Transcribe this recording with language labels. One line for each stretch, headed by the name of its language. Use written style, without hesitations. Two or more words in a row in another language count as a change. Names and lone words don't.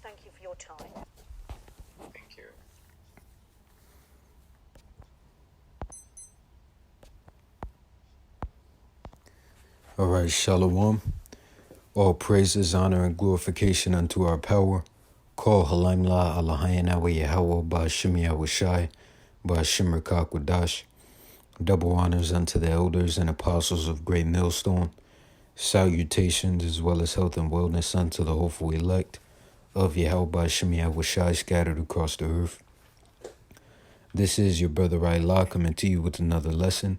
English: Thank you for your time. Thank you. All right, Shalom. All praises, honor, and glorification unto our power. Call Halimla Allahayana wa Yahweh Ba'ashim Yahushai Ba'ashim Rakak Wadash. Double honors unto the elders and apostles of Great Millstone. Salutations as well as health and wellness unto the hopeful elect of Yahweh Ba'ashim Yahushai scattered across the earth. This is your brother Allah coming to you with another lesson.